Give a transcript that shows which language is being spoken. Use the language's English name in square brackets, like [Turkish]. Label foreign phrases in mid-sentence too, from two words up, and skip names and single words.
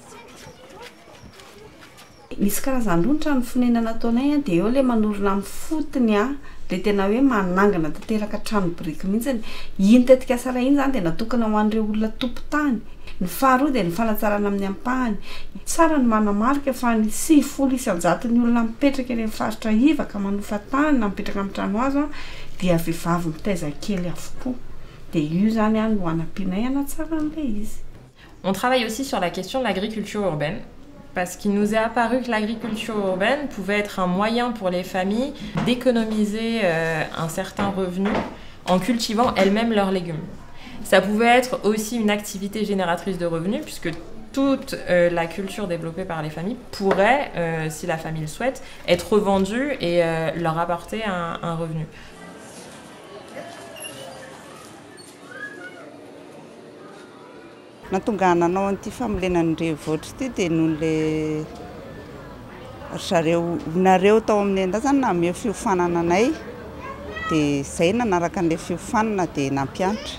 [Malagasy] misy karazan'olotra ny fonenana ataonay dia eo le manorona amin'ny fotony le tena hoe manangana tanteraka trano biriky mihitsy iny tetika sara iny zany dia natokana ho an'ireo olona tompo-tany ny faharoa dia ny fanatsarana amin'ny ampahany tsara ny manamarika fa ny 900 ny olona mipetraka eny amin'ny faritra iva ka manofa tany na mipetraka amin'ny trano azo dia vehivavy mitaiza kely avokoa dia io zany no anampianay anatsara an'ilay izy. [French] On travaille aussi sur la question de l'agriculture urbaine. Parce qu'il nous est apparu que l'agriculture urbaine pouvait être un moyen pour les familles d'économiser un certain revenu en cultivant elles-mêmes leurs légumes. Ça pouvait être aussi une activité génératrice de revenus, puisque toute la culture développée par les familles pourrait, si la famille le souhaite, être revendue et leur apporter un revenu. [Malagasy] Nahatonga nanao an'ity famolenan'ireo voatra ity dia noho le zareo nareo tao amin'ny enda zany nameo fiofanana anay dia izay nanaraka an'ilay fiofanana dia nampianatra.